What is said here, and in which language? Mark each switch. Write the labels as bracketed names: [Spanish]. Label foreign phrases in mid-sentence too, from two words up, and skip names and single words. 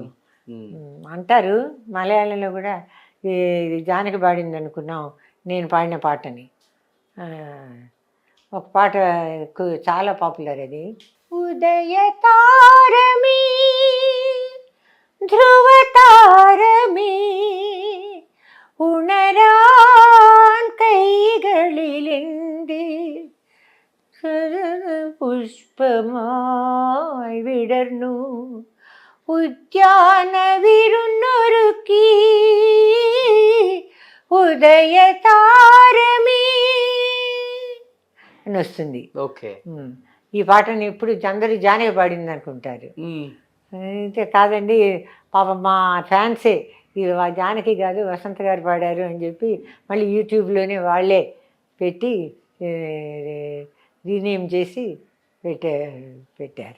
[Telugu] అంటారు మలయాళంలో కూడా ఇది జానకి పాడింది అనుకున్నాం నేను పాడిన పాటని. ఒక పాట చాలా పాపులర్ అది. [Malayalam] ഉദയ താരമീ ധ്രുവ താരമീ ഉണരാൻ കൈകളിലെന്തി പുഷ്പമായി വിടർന്നു ഉദ്യാന വിരുന്നൊരുക്കി ഉദയ താരമീ [Telugu] అని వస్తుంది. ఓకే, ఈ పాటని ఇప్పుడు అందరూ జానకి పాడింది అనుకుంటారు. అయితే కాదండి, పాప మా ఫ్యాన్సే ఇది జానకి కాదు వసంత గారు పాడారు అని చెప్పి మళ్ళీ యూట్యూబ్లోనే వాళ్ళే పెట్టి రీనేమ్ చేసి పెట్టారు.